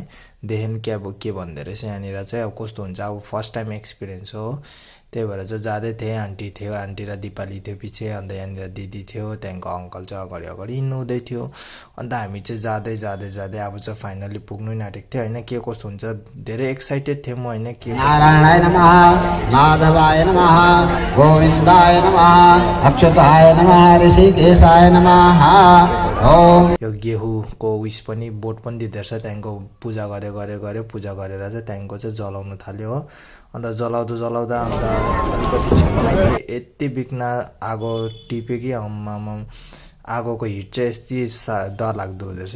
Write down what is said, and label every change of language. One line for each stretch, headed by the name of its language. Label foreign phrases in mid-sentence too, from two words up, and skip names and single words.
Nepali: देहेन के भन्दो रहेछ यहाँनिर चाहिँ अब कस्तो हुन्छ, अब
English: first time experience
Nepali: हो। त्यही भएर चाहिँ जाँदै थिएँ। आन्टी र दिपाली थियो पछि, अन्त यहाँनिर दिदी थियो, त्यहाँदेखिको अङ्कल चाहिँ अगाडि हिँड्नुहुँदै थियो। अन्त हामी चाहिँ जाँदै अब चाहिँ फाइनली पुग्नु नै आँटेको थियो होइन। के कस्तो हुन्छ धेरै एक्साइटेड थिएँ म होइन। के
Sanskrit: नारायणाय नमः, माधवाय नमः, गोविन्दाय नमः, अच्युताय नमः, ऋषिकेशाय नमः। ओम
Nepali: यो गेहुको उइस पनि बोट पनि दिँदो रहेछ। त्यहाँदेखिको पूजा गऱ्यो पूजा गरेर चाहिँ त्यहाँदेखिको चाहिँ जलाउनु थाल्यो हो। अन्त जलाउँदा अन्त अलिकति छेउमा यति बिघ्न आगो टिप्यो कि आम्मामा, आगोको हिट चाहिँ यति डरलाग्दो हुँदो रहेछ।